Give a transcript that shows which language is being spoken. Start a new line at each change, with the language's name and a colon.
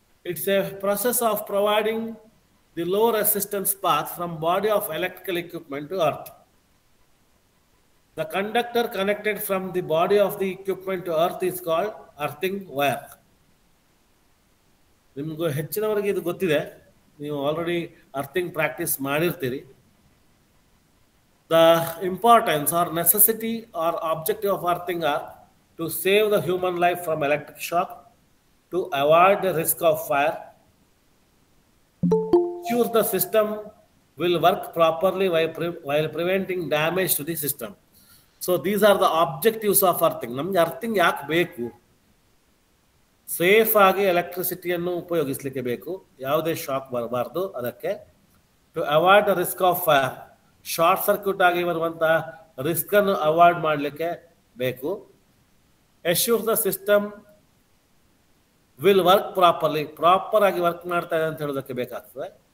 English: It's a process of providing the low resistance path from body of electrical equipment to earth. The conductor connected from the body of the equipment to earth is called earthing wire.
Kannada: ನಿಮಗೂ ಹೆಚ್ಚಿನವರಿಗೆ ಇದು ಗೊತ್ತಿದೆ, ನೀವು already earthing practice ಮಾಡಿರ್ತೀರಿ.
English: The importance or necessity or objective of earthing are to save the human life from electric shock, to avoid the risk of fire, ensure the system will work properly while preventing damage to the system. So these are the objectives of earthing.
Kannada: ನಮಗೆ earthing ಯಾಕೆ ಬೇಕು? Safe ಆಗಿ ಎಲೆಕ್ಟ್ರಿಸಿಟಿಯನ್ನು ಉಪಯೋಗಿಸಲಿಕ್ಕೆ ಬೇಕು, ಯಾವುದೇ shock ಬರಬಾರ್ದು ಅದಕ್ಕೆ.
English: to avoid the risk of fire,
Kannada: short circuit ಆಗಿ ಬರುವಂತಹ ರಿಸ್ಕ್ ಅನ್ನು ಅವಾಯ್ಡ್ ಮಾಡಲಿಕ್ಕೆ ಬೇಕು.
English: ensure the system will work properly,
Kannada: proper ಆಗಿ ವರ್ಕ್ ಮಾಡ್ತಾ ಇದೆ ಅಂತ ಹೇಳೋದಕ್ಕೆ ಬೇಕಾಗ್ತದೆ.